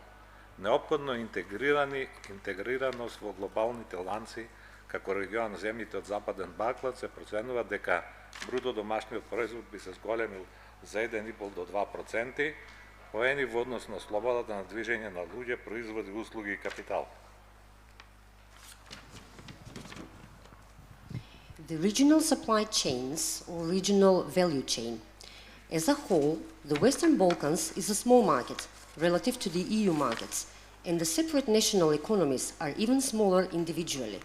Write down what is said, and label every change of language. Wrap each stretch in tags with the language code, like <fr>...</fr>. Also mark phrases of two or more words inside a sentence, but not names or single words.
<mk>Неопходно интегрираност во глобалните ланци, како регион земјите од Западен Балкан, се проценува дека бруто домашниот производ би се зголемил за 1,5 до 2%, поени во однос на слободата на движење на луѓе, производи, услуги и капитал.</mk> <en>The regional supply chains or regional value chain. As a whole, the Western Balkans is a small market relative to the EU markets, and the separate national economies are even smaller individually.</en>